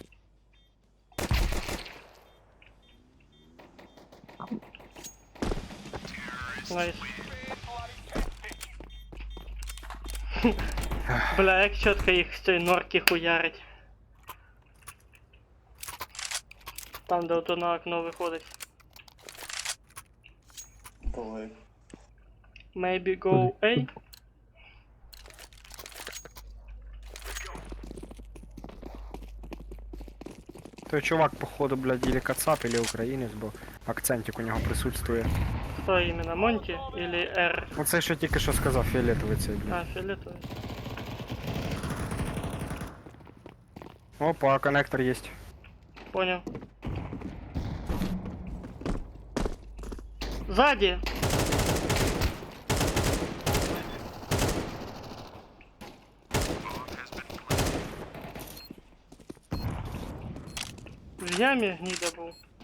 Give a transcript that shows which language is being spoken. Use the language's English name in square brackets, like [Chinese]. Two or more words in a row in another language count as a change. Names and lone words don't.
[Ukrainian] Найс. Бля, як чітко їх з цієї норки хуярить. Там, де ото на окно виходить. Давай. [English] Maybe go A. [Ukrainian] Той чувак, походу, блядь, или кацап, или українець, бо акцентик у нього присутствує. Хто іменно, Монті или R? Оце що тільки що сказав фіолетовий цей, блядь. А, фіолетовий. [Russian] Опа, коннектор есть. Понял. Сзади! В яме гнида был.